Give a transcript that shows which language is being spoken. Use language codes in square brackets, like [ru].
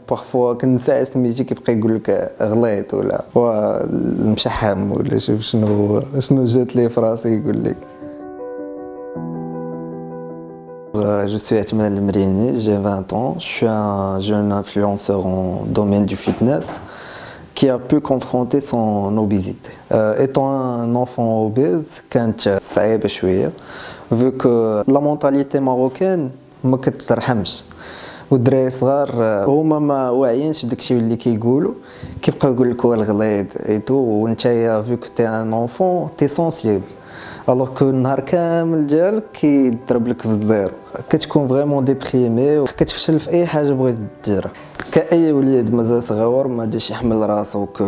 [ar] بارفوا كنسى سميتي كيبقى يقول لك غليط ولا مشحم ولا شوف شنو جات لي في راسي يقول لك. [fr] Je suis Atman Lemrini, j'ai 20 ans, je suis un jeune influenceur en domaine du fitness qui a pu confronter son obésité. Étant un enfant obèse, [ar] كانت صعيبة شوية [fr] vu que la mentalité marocaine [ar] ما كترحمش والدراري صغار هما ما واعيينش بداكشي اللي كيقولوا كيبقاو يقول لك هو الغليظ ايتو وانتيا [fr] vu que t'es un enfant t'es sensible alors que [ar] النهار كامل ديالك كيضرب لك في الزيرو كتكون [fr] فريمون ديبريمي [ar] وكتفشل في اي حاجه بغيت ديرها كاي وليد مازال صغير ما داش يحمل راسو